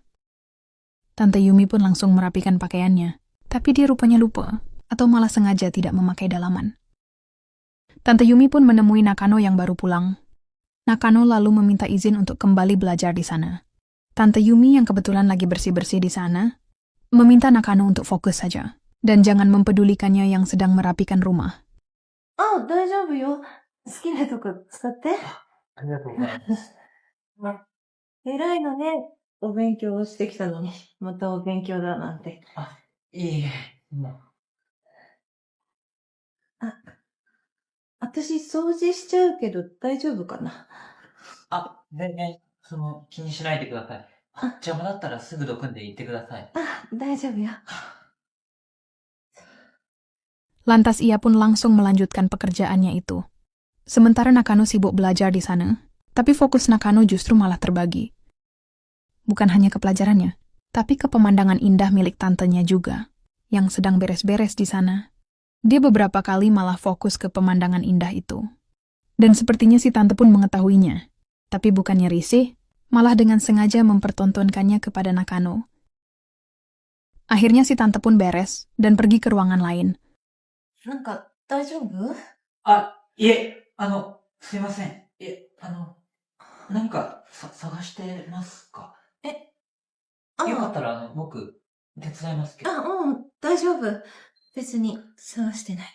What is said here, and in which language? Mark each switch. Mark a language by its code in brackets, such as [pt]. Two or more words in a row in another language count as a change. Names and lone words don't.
[id] Tante Yumi pun langsung merapikan pakaiannya, tapi dia rupanya lupa, atau malah sengaja tidak memakai dalaman. Tante Yumi pun menemui Nakano yang baru pulang. Nakano lalu meminta izin untuk kembali belajar di sana. Tante Yumi yang kebetulan lagi bersih-bersih di sana, meminta Nakano untuk fokus saja, dan jangan mempedulikannya yang sedang merapikan rumah. [ja] あ、大丈夫よ。好きなとこ使って。ありがとうございます。偉いのね。お勉強をしてきたのに、またお勉強だなんて。いいえ、私掃除しちゃうけど大丈夫かな。全然、気にしないでください。邪魔だったらすぐどくんで言ってください。大丈夫よ。 [id] Lantas ia pun langsung melanjutkan pekerjaannya itu. Sementara Nakano sibuk belajar di sana, tapi fokus Nakano justru malah terbagi. Bukan hanya ke pelajarannya, tapi ke pemandangan indah milik tantenya juga, yang sedang beres-beres di sana. Dia beberapa kali malah fokus ke pemandangan indah itu. Dan sepertinya si tante pun mengetahuinya, tapi bukannya risih, malah dengan sengaja mempertontonkannya kepada Nakano. Akhirnya si tante pun beres dan pergi ke ruangan lain. [ja] なんか大丈夫？いえ、すいません。何か探してますか？よかったら、僕、手伝いますけど。大丈夫。別に探してない。